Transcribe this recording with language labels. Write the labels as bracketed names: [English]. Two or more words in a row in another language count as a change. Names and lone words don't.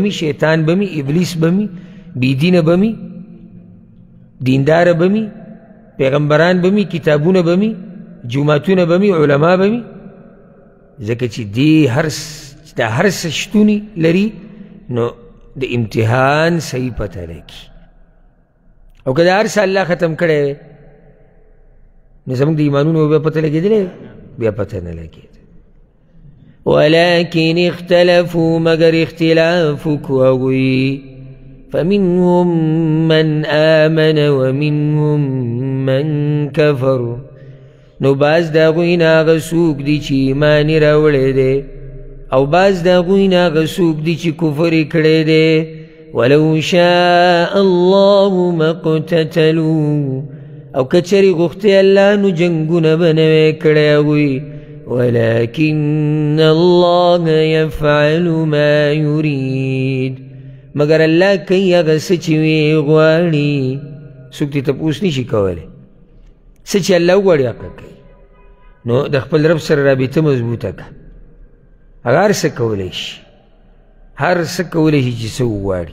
[Pashto] وي، شیطان به وي، ابلیس به وي، بیدینه به وي، دینداره به وي، پیغمبران به وي، کتابونه به وي، جوماتونه به وي، علما به وي، ځکه چې دا هر څه شتونی لري نو د امتحان صحیح پته لګي او که دا هر څه الله ختم کړی نو زموږ د ایمانونو بیا پته لګېدلی بیا پته نه لګېده. [Arabic] ولكن اختلفوا [Pashto] مگر اختلاف وکړو هغوی [Arabic] فمنهم من آمن ومنهم من كفر [Pashto] نو باز د هغوی نه هغه څوک دي چې ایمان یې راوړی دی او باز د هغوی نه هغه څوک دي چې کفر یې کړی دی. [Arabic] ولو شاء الله ما اقتتلوا [Pashto] او که چېرې غوښتی الله نو جنګونه به نه وی کړی هغوی [Arabic] ولكن الله يفعل ما يريد [Pashto] مگر الله کوي هغه څه چې وی غواړي. څوک دې تپوس نشي کولی څه چې الله وغواړي هغه کوي. نو د خپل رب سره رابطه مضبوطه کړه، هغه هر څه کولی شي، هر څه کولی شي چې څه وغواړي.